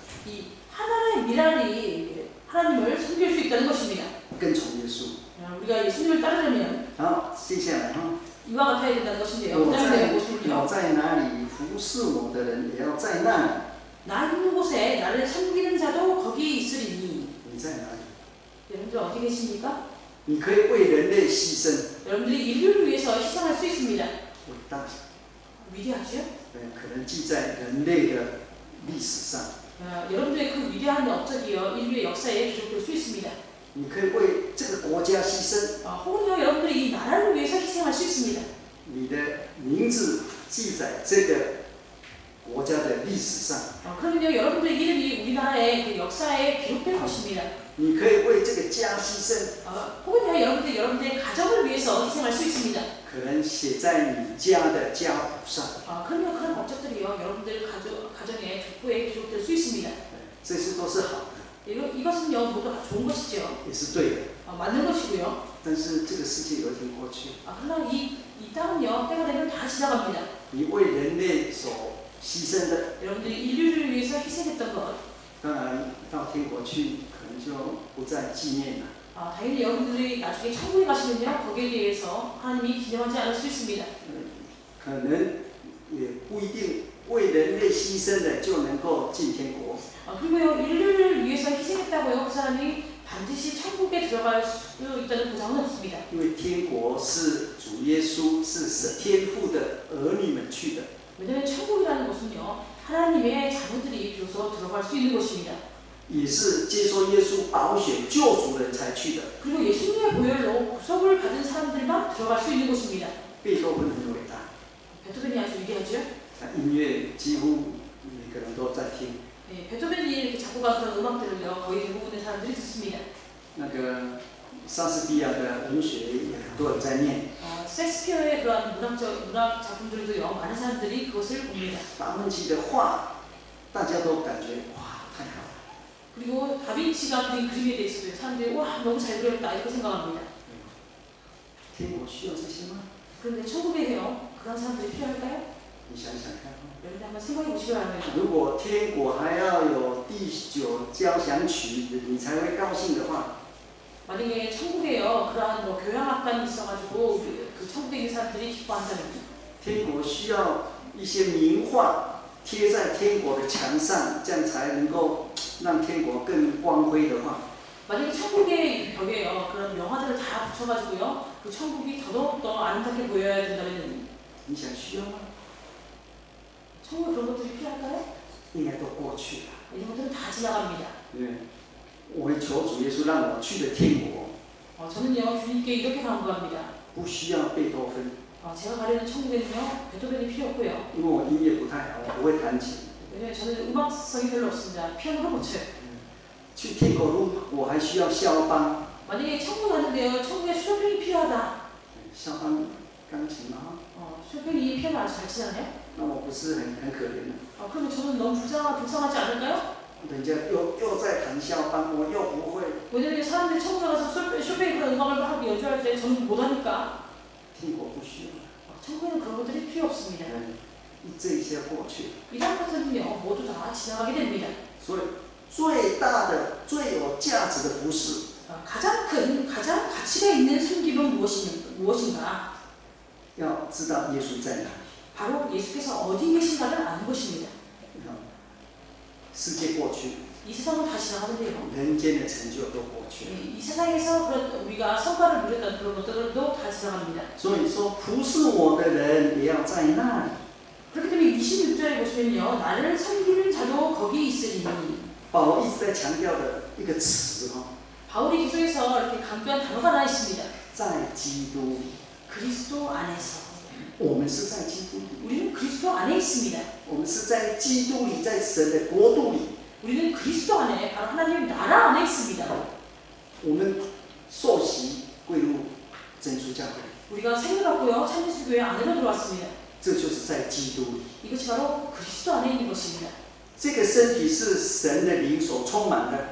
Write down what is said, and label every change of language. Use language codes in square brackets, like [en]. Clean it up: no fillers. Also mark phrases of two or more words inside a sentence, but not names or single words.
[ko] 이 하나의 미랄이 하나님을 섬길 수 있다는 것입니다. [zh] 跟从耶稣。 [ko] 우리가 예수님을 따르려면 [zh] 好，接下来哈， [ko] 이와 같아야 된다는 것인데요. [zh] 我 [ko] 그다음에 [zh] 在 [ko] 보시면요. [zh] 哪里服侍我的人，也要在那里。 [ko] 나 있는 곳에 나를 섬기는 자도 거기 있으리니. [zh] 你在哪里？ [ko] 여러분들 어디 계십니까? [zh] 你可以为人类牺牲， [ko] 여러분들이 인류를 위해서 희생할 수 있습니다. [zh] 伟大， [ko] 위대하죠? [zh] 可能记在人类的历史上。 [ko] 여러분들의 그 위대한 업적이요 인류의 역사에 기록될 수 있습니다. [zh] 你可以为这个国家牺牲， [ko] 혹은요 여러분들이 이 나라를 위해서 희생할 수 있습니다. [zh] 你的名字记在这个国家的历史上。 [ko] 그러면요 여러분들의 이름이 우리나라의 그 역사에 기록될 것입니다. [zh] 你可以为这个家牺牲， [ko] 혹은요 여러분들의 가정을 위해서 희생할 수 있습니다. [zh] 可能写在你家的家谱上。 [ko] 그럼요 그런 업적들이요 여러분들 가정의 족보에 기록될 수 있습니다. [zh] 这些都是好的， [ko] 이것은요 모두 다 좋은 것이죠. [zh] 也是对的。 [ko] 맞는 것이고요. [zh] 但是这个世界有一天过去， [ko] 그러나 이 땅은요 때가 되면 다 지나갑니다. [zh] 你为人类所牺牲的， [ko] 여러분들이 인류를 위해서 희생했던 것 [zh] 当然到天国去可能就不再纪念了。 [ko] 당연히 여러분들이 나중에 천국에 가시면요 거기에 대해서 하나님이 기념하지 않을 수 있습니다. [zh] 可能也不一定为人类牺牲的就能够进天国。 [ko] 그리고요 인류를 위해서 희생했다고요 그 사람이 반드시 천국에 들어갈 수 있다는 보장은 없습니다. [zh] 因为天国是主耶稣是天父的儿女们去的， [ko] 왜냐하면 천국이라는 것은요 하나님의 자녀들이 비로소 들어갈 수 있는 곳입니다. [zh] 也是接受耶稣宝血救赎人才去的。 [ko] 그리고 예수님의 보혈로 구속을 받은 사람들만 들어갈 수 있는 곳입니다. [zh] 贝多芬很伟大， [ko] 베토벤이 아주 위대하죠. [zh] 音乐几乎每个人都在听。 [ko] 베토벤이 이렇게 작곡한 그런 음악들을요 거의 대부분의 사람들이 듣습니다. [zh] 那个莎士比亚的文学也很多人在念。 [ko] 셰익스피어의 그런 문학 작품들도요, 많은 사람들이 그것을 봅니다. [zh] 达芬奇的画，大家都感觉哇，太好了。 [ko] 그리고 다빈치가 그린 그림에 대해서도 사람들이 와, 너무 잘 그렸다 이렇게 생각합니다. [zh] 天国需要这些吗？ [ko] 그런데 천국에요, 그런 사람들이 필요할까요? [zh] 你想想看。 [ko] 여러분 한번 생각해 보시기 바랍니다. [zh] 如果天国还要有第9交响曲，你才会高兴的话， [ko] 만약에 천국에요, 그러한 뭐 교향악단이 있어가지고 그 천국에 있는 사람들이 기뻐한다면 [zh] 天国需要一些名画贴在天国的墙上，这样才能够让天国更光辉的话， [ko] 만약에 천국의 벽에요, 그런 명화들을 다 붙여가지고요, 그 천국이 더더욱더 아름답게 보여야 된다면 [zh] 你想需要吗？ [ko] 천국에 그런 것들이 필요할까요? [zh] 应该都过去了。 [ko] 이런 것들은 다 지나갑니다. [zh] 我会求主耶稣让我去的天国， [ko] 저는요, 주님께 이렇게 간구합니다. [zh] 不需要贝多芬， [ko] 제가 가려는 천국에는요, 베토벤이 필요 없고요. [zh] 因为我音乐不太好，我不会弹琴。 [ko] 왜냐면 저는 음악성이 별로 없습니다. 피아노를 못 쳐요. [zh] 去天国路，我还需要肖邦， [ko] 만약에 천국 가는데요, 천국에 쇼팽이 필요하다. [zh] 肖邦钢琴吗？ [ko] 쇼팽이 피아노 아주 잘 치잖아요. [zh] 那我不是很可怜的。 [ko] 그러면 저는 너무 불쌍하지 않을까요? [zh] 人家又在弹肖邦，我又不会。 [ko] 왜냐면 사람들이 천국에 가서 쇼팽이 그런 음악을 하고 연주할 때 저는 못하니까. [zh] 天国不需要。 [ko] 천국에는 그런 것들이 필요 없습니다. [zh] 这一些过去。 [ko] 이런 것들은요, 모두 다 지나가게 됩니다. [zh] 所以最大的、最有价值的服饰， [ko] 가장 가장 가치가 있는 섬김은 무엇인가? [zh] 要知道耶稣在哪里。 [ko] 바로 예수께서 어디 계신가를 아는 것입니다. [zh] 世界过去， [ko] 이 세상은 다 지나가는데요. [zh] 人间的成就都过去了。 [ko] 이 세상에서 우리가 성과를 누렸던 그런 것들도 다 지나갑니다. [zh] 所以说，服侍我的人也要在那里。 [ko] 그렇기 때문에 26절에 보시면요, 나를 섬기는 자도 거기 있으리니. [zh] 保罗一直在强调的一个词哈， [ko] 바울이 기도에서 이렇게 강조한 단어가 하나 있습니다. [zh] 在基督里， [ko] 그리스도 안에서. [zh] 我们是在基督里， [ko] 우리는 그리스도 안에 있습니다. [zh] 我们是在基督里，在神的国度里。 [ko] 우리는 그리스도 안에, 바로 하나님 나라 안에 있습니다. [zh] 我们受洗归入真主教会， [ko] 우리가 생을 받고요, 참예수교회 안으로 들어왔습니다. [zh] 这就是在基督里。 [ko] 이것이 바로 그리스도 안에 있는 것입니다. [zh] 这个身体是神的灵所充满的，